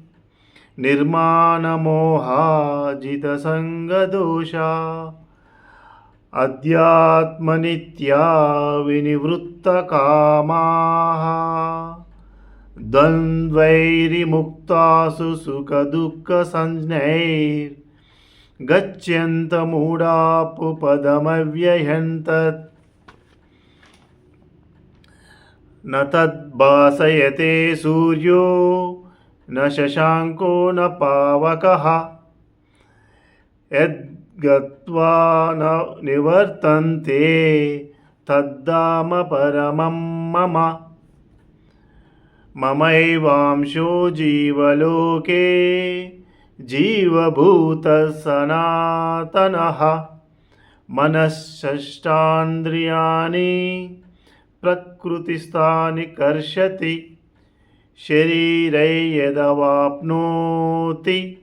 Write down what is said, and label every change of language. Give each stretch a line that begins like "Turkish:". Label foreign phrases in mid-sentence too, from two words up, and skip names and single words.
Sanskrit: నిర్మాణమోహాజితసంగదోషా అధ్యాత్మనిత్యా వినివృత్తకామాః ద్వంద్వైర్ముక్తాసు సుఖదుఃఖసంజ్ఞైర్గచ్చन्तమూఢాః పదమవ్యయం తత్ న తద్భాసయతే సూర్యో న శశాంకో న పావకః యద్గత్వా న నివర్తంతే తద్ధామ పరమం మమ మమైవాంశో జీవలోకే జీవభూతః సనాతనః మనశ్శష్టాంద్రియాణి ప్రకృతిస్థాని కర్షతి శరీరే యదవాప్నోతి